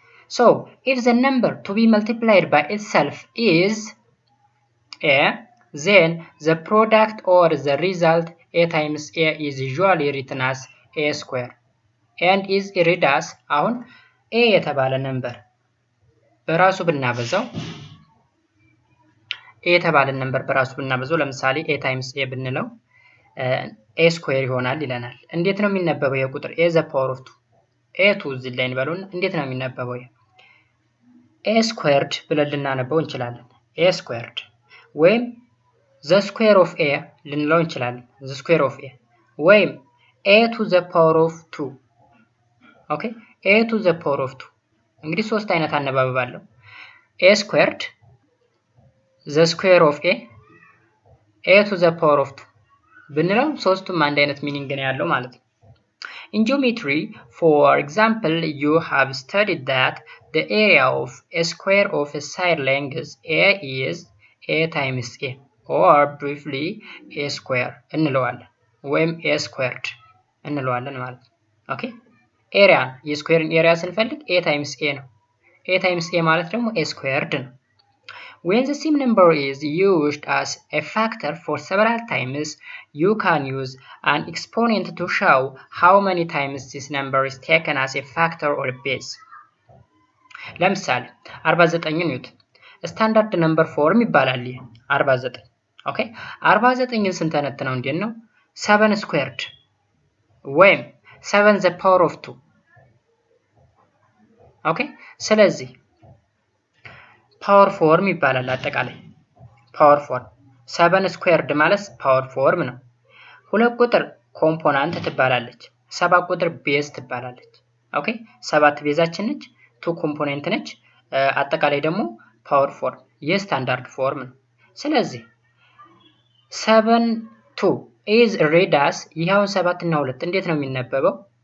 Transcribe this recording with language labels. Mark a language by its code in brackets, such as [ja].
[en] so if the number to be multiplied by itself is a, then the product or the result a times a is usually written as a square and is read as [am] አሁን a የተባለ ነምበር በራሱ ብናበዛው a የተባለ ነምበር በራሱ ብናበዛው ለምሳሌ a times a ብንለው a square ይሆናል ይለናል። እንዴት ነው የሚነበበው የቁጥር a the power of 2 a 2 እዚህ ላይ እንበሉን እንዴት ነው የሚነበበው? [en] a squared [am] ብለን ልናነበው እንችላለን። [en] a squared ወይም the square of a [am] ልንለው እንችላለን። [en] the square of a ወይም a to the power of 2 ኦኬ a to the power of 2 [am] እንግዲህ ሶስት አይነት አነባበብ አለው። [en] a squared the square of [am] a to the power of 2 ብንለው ሶስቱም አንድ አይነት ሚኒንግ ነው ያለው ማለት ነው። [en] In geometry, for example, you have studied that the area of a square [am] of a side length a is a times a, or briefly a square እንለዋለን ወይም a squared እንለዋለን ማለት ነው። ኦኬ ኤሪያ የስኩዌርን ኤሪያ ስንፈልግ a times a ነው። a times a ማለት ደግሞ a squared ነው። [en] When the same number is used as a factor for several times, you can use an exponent to show how many times this number is taken as a factor or a base. [am] ለምሳሌ 49 ኒውት ስታንዳርድ ነምበር ፎርም ይባላል። ይሄ 49 ኦኬ 49ን ስንተነትነው እንዴት ነው 7 ስኩዌርድ ወይም 7 the power of 2 ኦኬ ስለዚህ ፓወር ፎርም ይባላል። አጠቃላይ ፓወር ፎርም 7 ስኩዌርድ ማለት ፓወር ፎርም ነው። ሁለት ቁጥር ኮምፖናንት ትባላለች። 7 ቁጥር ቤዝ ትባላለች። ኦኬ 7 ቤዛችን ነች፣ 2 ኮምፖነንት ነች። አጠቃላይ ደግሞ ፓወር ፎርም የስታንዳርድ ፎርም ነው። ስለዚህ 7 2 [en] is read as [am] ይሄው 7 እና 2 እንዴት ነው የሚነበበው?